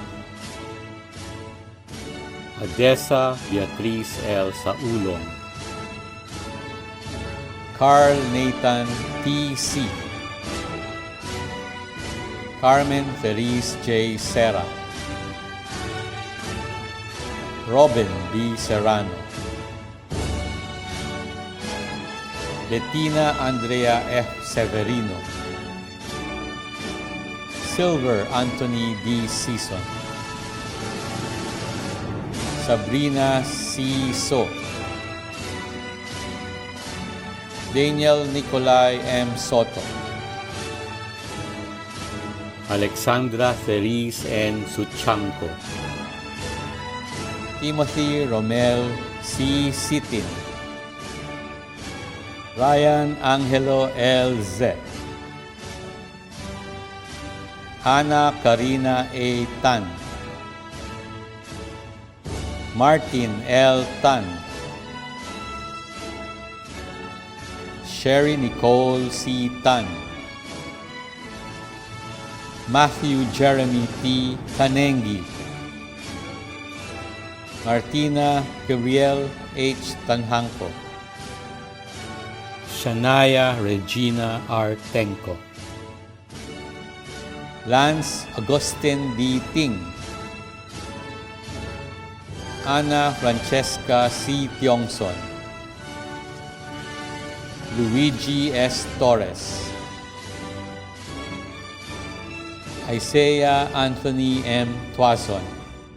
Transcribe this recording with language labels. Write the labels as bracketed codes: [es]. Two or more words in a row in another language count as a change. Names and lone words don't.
[en] Adessa Beatriz L. Saulong, Carl Nathan T. C., Carmen Feliz J. Serra, Robin B. Serrano, Bettina Andrea F. Severino, Silver Anthony D. Season, Sabrina C. So, Daniel Nicolai M. Soto, Alexandra Feliz N. Suchanco, Timothy Romel C. Sitin, Ryan Angelo L. Z, Hannah Karina A. Tan, Martin L. Tan, Sherry Nicole C. Tan, Matthew Jeremy T. Tanengi, Martina Gabriel H. Tanhangko, Shania Regina R. Tenco, Lance Agustin D. Ting, Ana Francesca C. Tiongson, Luigi S. Torres, Isaiah Anthony M.